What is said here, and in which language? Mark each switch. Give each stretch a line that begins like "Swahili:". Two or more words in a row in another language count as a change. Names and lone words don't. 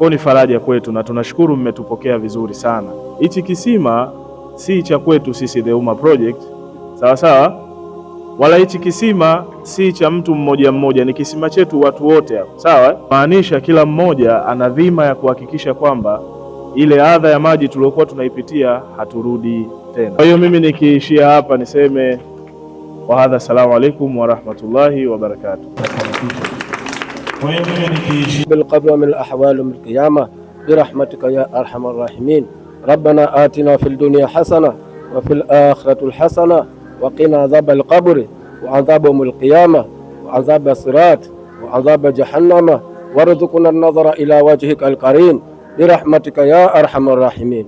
Swahili: Kwa ni faraja kwetu na tunashukuru mmetupokea vizuri sana. Hichi kisima si cha kwetu sisi The Ummah Project, sawa sawa, wala hichi kisima si cha mtu mmoja mmoja, ni kisima chetu watu wote hapo, sawa. Maanisha kila mmoja ana dhima ya kuhakikisha kwamba ile adha ya maji tuliyokuwa tunaipitia haturudi tena. Kwa hiyo mimi nikiishia hapa niseme
Arabic: وهذا، السلام عليكم ورحمة الله وبركاته. بالقبر من الأحوال من القيامة برحمتك يا أرحم الراحمين. ربنا آتنا في الدنيا حسنة وفي الآخرة الحسنة وقنا عذاب القبر وعذاب يوم القيامة وعذاب الصراط وعذاب جهنم وارزقنا النظر إلى وجهك الكريم برحمتك يا أرحم الراحمين.